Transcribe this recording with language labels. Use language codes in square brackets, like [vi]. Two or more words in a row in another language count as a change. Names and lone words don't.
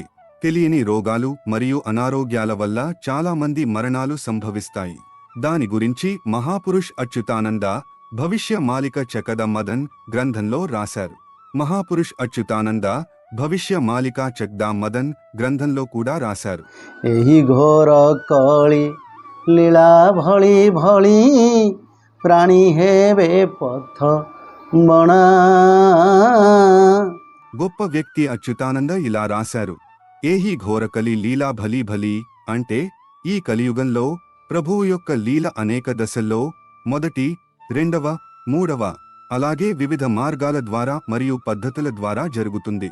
[te] తెలియని రోగాలు మరియు అనారోగ్యాల వల్ల చాలా మంది మరణాలు సంభవిస్తాయి. దాని గురించి మహాపురుష్ అచ్యుతానంద భవిష్య మాలిక చకద మదన్ గ్రంథంలో రాశారు. మహాపురుష్ అచ్యుతానంద భవిష్య మాలిక చక్దా మదన్ గ్రంథంలో కూడా రాశారు. [or] ଏହି ଘୋର କଳି ଲୀଳା ଭଳି ଭଳି ପ୍ରାଣୀ ହେବେ ପଥ ବଣା. [te] గొప్ప వ్యక్తి అచ్యుతానంద ఇలా రాశారు. [or] ଏହି ଘୋରକଳି ଲୀଳା ଭଳି ଭଳି [te] అంటే ఈ కలియుగంలో ప్రభువు యొక్క లీల అనేక దశల్లో, మొదటి, రెండవ, మూడవ, అలాగే వివిధ మార్గాల ద్వారా మరియు పద్ధతుల ద్వారా జరుగుతుంది.